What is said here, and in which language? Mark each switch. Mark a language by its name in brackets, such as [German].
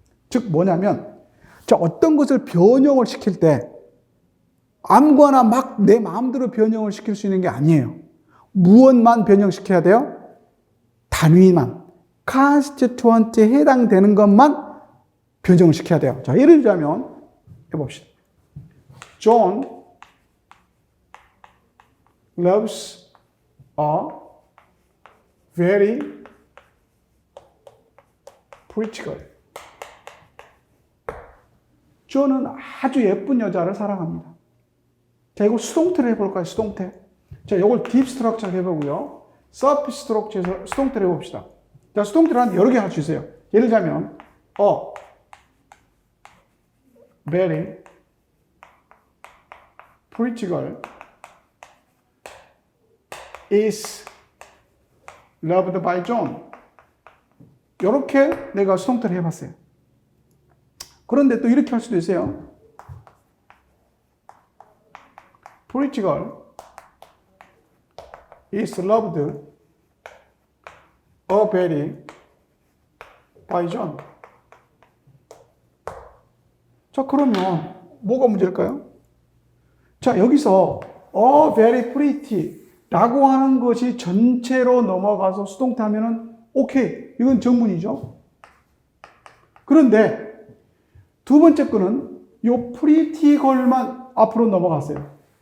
[Korean] 즉 뭐냐면 자, 어떤 것을 변형을 시킬 때 아무거나 막 내 마음대로 변형을 시킬 수 있는 게 아니에요. 무엇만 변형시켜야 돼요? 단위만. constituent에 해당되는 것만 변형을 시켜야 돼요. 자, 예를 들자면 해봅시다. [English] John loves a very pretty girl. [Korean] 존은 아주 예쁜 여자를 사랑합니다. 자, 이거 수동태를 해볼까요? 수동태. 자, 이걸 딥 스트럭처 해보고요. 서피스 스트럭처에서 수동태를 해봅시다. 자, 수동태를 한 여러 개 할 수 있어요. 예를 들자면, [English] very pretty girl is loved by John. [Korean] 이렇게 내가 수동태를 해봤어요. 그런데 또 이렇게 할 수도 있어요. [English] pretty girl is loved very by John. [Korean] 자, 그러면 뭐가 문제일까요? 자, 여기서 very pretty 라고 하는 것이 전체로 넘어가서 수동태 하면은 오케이. 이건 정문이죠. 그런데 두 번째 거는 요 pretty girl만 앞으로 넘어갔어요.